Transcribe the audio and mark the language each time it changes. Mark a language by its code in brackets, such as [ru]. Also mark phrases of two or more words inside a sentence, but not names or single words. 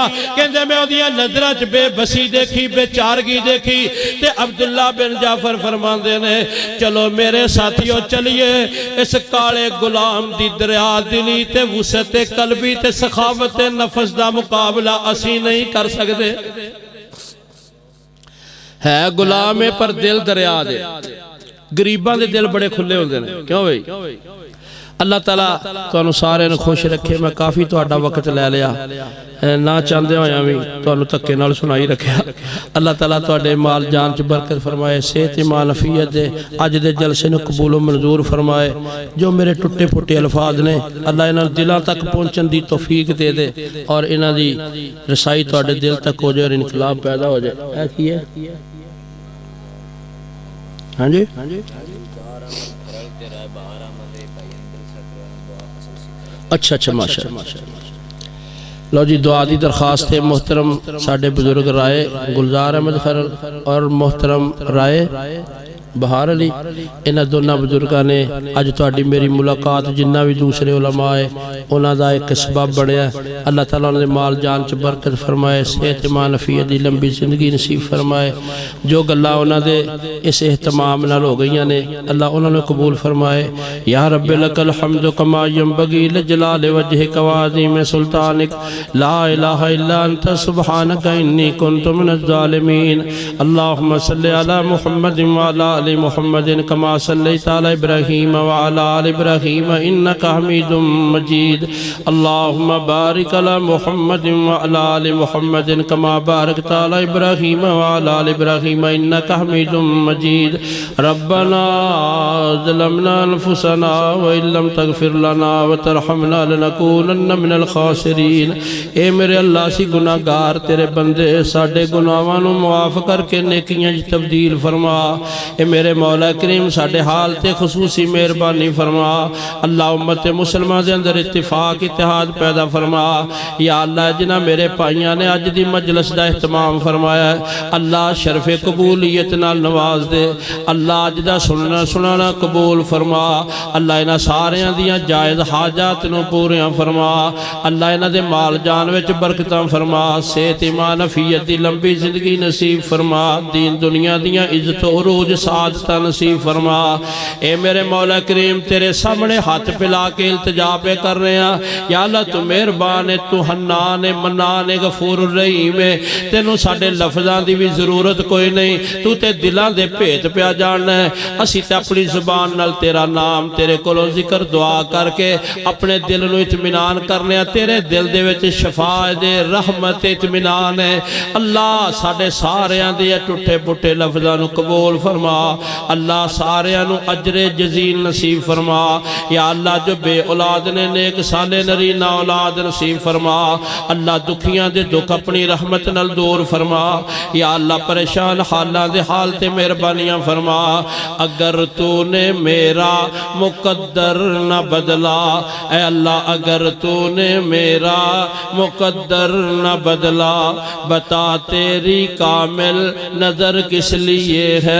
[pa] کہندے میں اوہدیاں نظراں چ بے بسی دیکھی، بیچارگی دیکھی تے عبداللہ بن جعفر فرماندے نے چلو میرے ساتھیو چلیے، اس کالے غلام دی دریا دلی تے وسعت قلبی تے سخاوت نفس دا مقابلہ اسی نہیں کر سکتے. ہے غلام ہے پر دل دریا دے. غریباں دے دل بڑے کھلے ہوندے نے، کیوں بھائی? اللہ تعالیٰ تو سارے خوش رکھے. میں کافی تہاڈا وقت لے لیا نہ چاہتے ہویا بھی تانوں تکے نال سنائی رکھیا. اللہ تعالیٰ تہاڈے مال جان چ برکت فرمائے, صحت ایمان عافیت دے, اج دے جلسے نوں قبول و منظور فرمائے. جو میرے ٹٹے پھٹے الفاظ نے اللہ انہاں دلاں تک پہنچن دی توفیق دے دے اور انہاں دی رسائی تہاڈے دل تک ہو جائے اور انقلاب پیدا ہو جائے. اے کی ہے ہاں جی اچھا اچھا ماشاءاللہ. لو جی دعا دی درخواست ہے. محترم ساڈے بزرگ رائے گلزار احمد خرل اور محترم رائے بہار علی, انہاں دونوں بزرگاں نے اج تہاڈی میری ملاقات جنہ بھی دوسرے علماء ہے انہاں دا ایک سبب بنیا. اللہ تعالیٰ نے مال جان چ برکت فرمائے, صحت ایمان عافیت دی لمبی زندگی نصیب فرمائے. جو گلاں انہاں دے اس اہتمام نال ہو گئیاں نے اللہ انہاں نے قبول فرمائے. [ar] یا رب لک الحمد کما ینبغی لجلال وجهک وعظیم سلطانک لا الہ الا انت سبحانک انی کنت من الظالمین. اللہم صلی علی محمد وعلی آل محمد کما صلیت علی ابراہیم وعلی آل ابراہیم انک حمید مجید. اللہم بارک علی محمد وعلی آل محمد کما بارکت علی ابراہیم وعلی آل ابراہیم انک حمید مجید. ربنا ظلمنا انفسنا وان لم تغفر لنا وترحمنا لنکونن من الخاسرین. [pa] اے میرے اللہ سی گناہگار تیرے بندے ساڈے گناہاں نوں معاف کر کے نیکیاں وچ تبدیل فرما. اے میرے مولا کریم ساڈے حال تے خصوصی مہربانی فرما. اللہ امت مسلمہ دے اندر اتفاق اتحاد پیدا فرما. یا اللہ جنہ میرے پائیاں نے اج دی مجلس دا اہتمام فرمایا ہے اللہ شرف قبولیت نال نواز دے. اللہ اج دا سننا قبول فرما. اللہ انہاں ساریاں دیاں جائز حاجات نوں پوریاں فرما. اللہ انہاں دے مال جان وچ برکتاں فرما. صحت ایمان عافیت دی لمبی زندگی نصیب فرما. دین دنیا دیاں عزت و عروج سعادتہ نصیب فرما. [ur] اے میرے مولا کریم تیرے سامنے ہاتھ پلا کے التجا پہ کر رہے ہیں. [pa] یا اللہ تو مہربان ہے, تو حنان ہے, منان ہے, غفور الرحیم ہے. تینوں ساڈے لفظاں دی بھی ضرورت کوئی نہیں, تو تے دلاں دے بھیت پیا جاننا ہے. اسی تے اپنی زبان نال تیرا نام تیرے کولوں ذکر دعا کر کے اپنے دل نو اطمینان کرنے ہیں. تیرے دل دے وچ شفا دے رحمت اطمینان ہے. اللہ ساڈے ساریاں دے ٹوٹے پھٹے لفظاں نو قبول فرما. اللہ ساریاں نو اجر جزیل نصیب فرما. یا اللہ جو بے اولاد نے نیک سالے نرینہ اولاد نصیب فرما. اللہ دکھیاں دے دکھ اپنی رحمت نال دور فرما. یا اللہ پریشان حالاں دے حال تے مہربانیاں فرما. [ur] اگر تو نے میرا مقدر نہ بدلا, اے اللہ اگر تو نے میرا مقدر نہ بدلا, بتا تیری کامل نظر کس لیے ہے.